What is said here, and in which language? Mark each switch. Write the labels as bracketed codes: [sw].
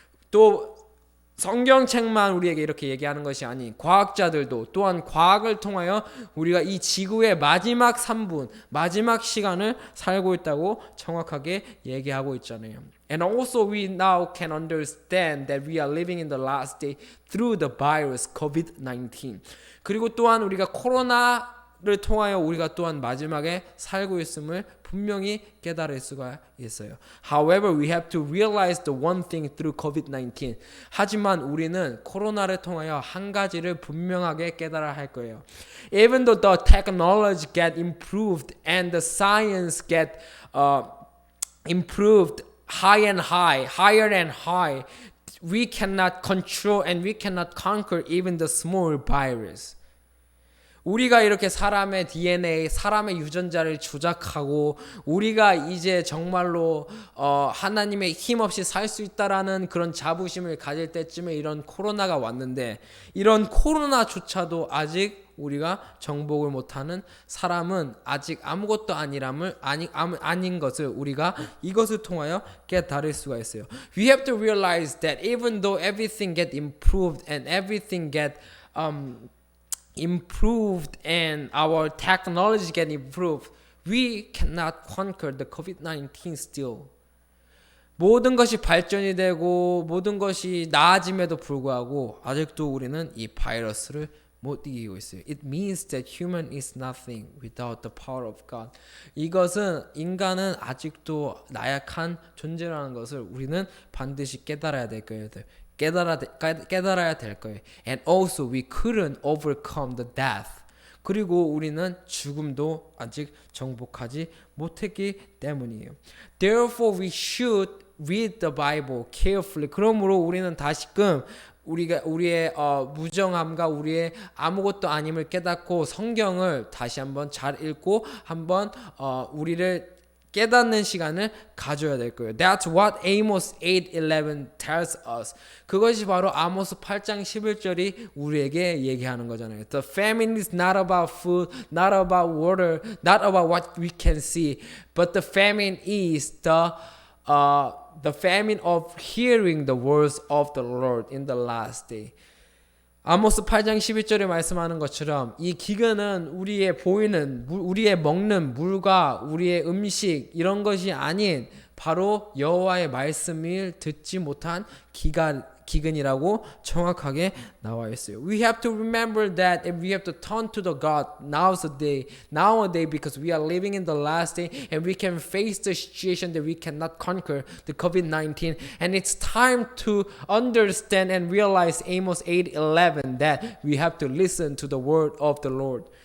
[ko] 또 성경책만 우리에게 이렇게 얘기하는 것이 아닌 과학자들도 또한 과학을 통하여 우리가 이 지구의 마지막 3분, 마지막 시간을 살고 있다고 정확하게 얘기하고 있잖아요. [en] And also we now can understand that we are living in the last day through the virus COVID-19. [ko] 그리고 또한 우리가 코로나를 통하여 우리가 또한 마지막에 살고 있음을 분명히 깨달을 수가 있어요. [en] However, we have to realize the one thing through COVID-19. [ko] 하지만 우리는 코로나를 통하여 한 가지를 분명하게 깨달아야 할 거예요. [en] Even though the technology get improved and the science get improved higher and high, we cannot control and we cannot conquer even the small virus. [ko] 우리가 이렇게 사람의 DNA, 사람의 유전자를 조작하고 우리가 이제 정말로 하나님의 힘 없이 살 수 있다라는 그런 자부심을 가질 때쯤에 이런 코로나가 왔는데 이런 코로나조차도 아직 우리가 정복을 못하는 사람은 아직 아무것도 아닌 것을 우리가 이것을 통하여 깨달을 수가 있어요. [en] We have to realize that even though everything get improved and everything get improved and our technology get improved, we cannot conquer the COVID-19 still. [ko] 모든 것이 발전이 되고 모든 것이 나아짐에도 불구하고 아직도 우리는 이 바이러스를 못 이기고 있어요. [en] It means that human is nothing without the power of God. [ko] 이것은 인간은 아직도 나약한 존재라는 것을 우리는 반드시 깨달아야 될 거예요. 깨달아야 될 거예요. [en] And also we couldn't overcome the death. [ko] 그리고 우리는 죽음도 아직 정복하지 못했기 때문이에요. [en] Therefore we should read the Bible carefully. [ko] 그러므로 우리는 다시금 우리의 무정함과 우리의 아무것도 아님을 깨닫고 성경을 다시 한번 잘 읽고 한번 우리를 깨닫는 시간을 가져야 될 거예요. [en] That's what Amos 8:11 tells us. [ko] 그것이 바로 아모스 8장 11절이 우리에게 얘기하는 거잖아요. [en] The famine is not about food, not about water, not about what we can see, but the famine is the famine of hearing the words of the Lord in the last day. [ko] 아모스 8장 11절에 말씀하는 것처럼 이 기근은 우리의 보이는 우리의 먹는 물과 우리의 음식 이런 것이 아닌 바로 여호와의 말씀을 듣지 못한 기근이라고 정확하게 나와 있어요. [en] We have to remember that and we have to turn to the God nowadays because we are living in the last day and we can face the situation that we cannot conquer the COVID-19 and it's time to understand and realize Amos 8:11 that we have to listen to the word of the Lord.